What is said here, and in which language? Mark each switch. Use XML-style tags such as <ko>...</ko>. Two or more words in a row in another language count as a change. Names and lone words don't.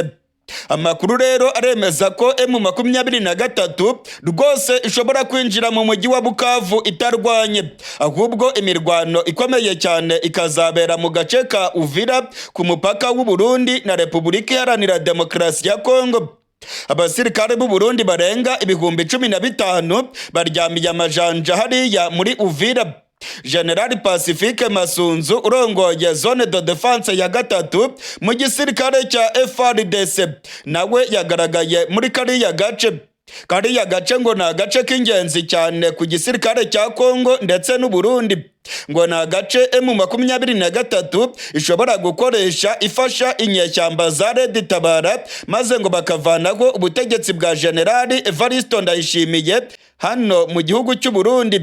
<rw>Amakuru rero aremeza ko M23 rwose ishobora kwinjira mu mujyi wa Bukavu itarwanye, ahubwo imirwano ikomeye cyane ikazabera mu gace ka Uvira ku mupaka w'u Burundi na Repubulika Iharanira Demokarasi ya Congo. Abasirikare b'u Burundi barenga 15,000 baryamiye amajanja hariya muri Uvira. General Pacifique Masunzu urongoye</rw> <fr>zone de defense</fr> <rw>ya 3 mu gisirikare cya FARDC nawe yagaragaye muri kariya gace. Kariya gace ngo ni agace k'ingenzi cyane ku gisirikare cya Congo ndetse n'u Burundi, ngo ni agace M23 ishobora gukoresha ifasha inyeshyamba za Red Tabara maze ngo bakavanaho ubutegetsi bwa General Ndayishimiye hano mu gihugu cy'u Burundi.</rw>